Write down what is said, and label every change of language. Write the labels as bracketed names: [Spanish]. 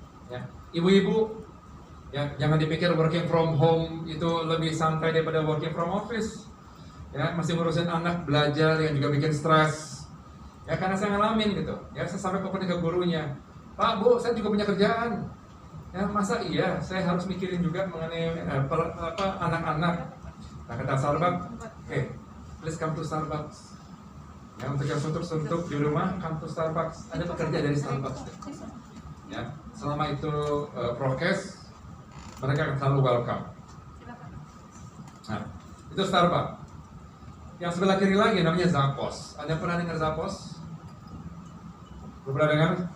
[Indonesian] Ya, ibu-ibu, ya jangan dipikir working from home itu lebih santai daripada working from office. Ya, masih ngurusin anak belajar yang juga bikin stres. Ya karena saya ngalamin gitu. Ya saya sampai ke gurunya, Pak Bu, saya juga punya kerjaan. Ya masa iya, saya harus mikirin juga mengenai anak-anak. [English] Nah kata Starbucks, please come to Starbucks. [Indonesian] Ya untuk yang suntuk-suntuk di rumah, come to Starbucks. Ada pekerja dari Starbucks. Ya selama itu prokes, mereka akan selalu welcome. Nah itu Starbucks. Yang sebelah kiri lagi namanya Zappos. Anda pernah dengar Zappos? Belum pernah dengar?